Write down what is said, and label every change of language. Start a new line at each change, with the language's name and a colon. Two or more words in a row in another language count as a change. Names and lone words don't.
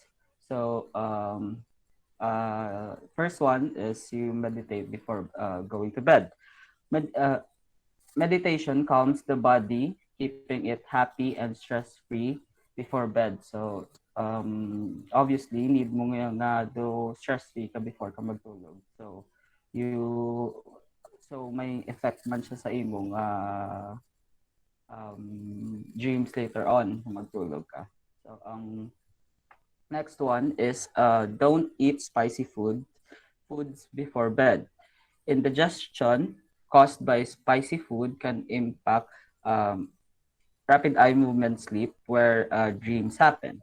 English: So, first one is you meditate before going to bed. Med- uh, Meditation calms the body, keeping it happy and stress-free before bed.
Cebuano: So, obviously, need mo ngayon na do stress-free ka before ka magtulog. So,
English: you may effect
Cebuano: man siya sa imong dreams
English: later on
Cebuano: kung magtulog ka.
English: So, next one is don't eat spicy foods before bed. Indigestion caused by spicy food can impact um, rapid eye movement sleep where dreams happen.